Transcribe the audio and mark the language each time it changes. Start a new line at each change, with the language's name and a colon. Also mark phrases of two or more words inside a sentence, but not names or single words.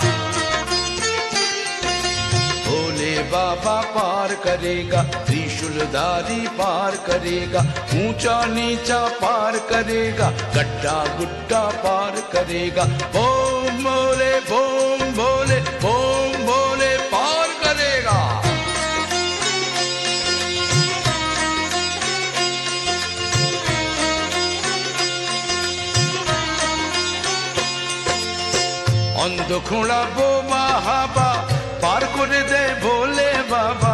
Hindi: भोले बाबा पार करेगा, त्रिशूलधारी पार करेगा। ऊंचा नीचा पार करेगा, गड्ढा गुड्ढा पार करेगा। बोम भोले बोम भोले बोम भोले पार करेगा।
Bangla: অন্ধ খোঁড়া বোমা হাবা পার করে দে ভোলে বাবা।